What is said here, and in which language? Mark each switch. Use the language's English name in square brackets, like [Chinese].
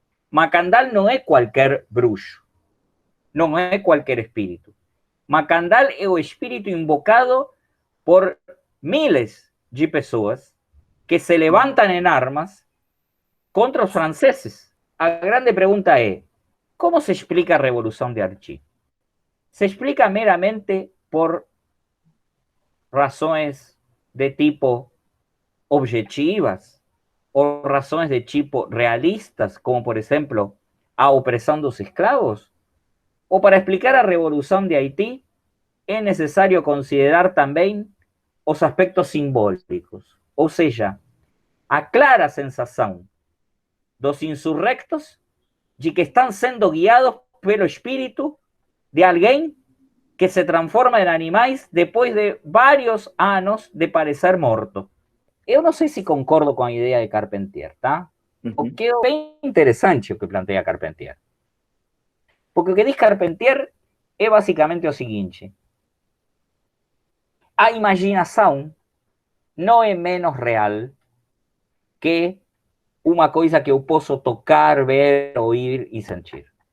[Portuguese] Macandal não é qualquer bruxo, não é qualquer espírito. Macandal é o espírito invocado por miles de pessoas que se levantam em armas contra os franceses. A grande pergunta é, como se explica a revolução de Archie? [Spanish] Se explica meramente por razones de tipo objetivas o razones de tipo realistas, como por ejemplo a opresión de los esclavos? O para explicar a revolución de Haití es necesario considerar también los aspectos simbólicos, o sea, a clara sensación dos insurrectos de que están siendo guiados pelo espíritu de alguien que se transforma en animais después de varios años de parecer morto. [Portuguese] Eu não sei se concordo com a ideia de Carpentier, tá? O que é bem interessante o que planteia Carpentier. Porque o que diz Carpentier é basicamente o seguinte: a imaginação não é menos real que uma coisa que eu posso tocar, ver, ouvir e sentir.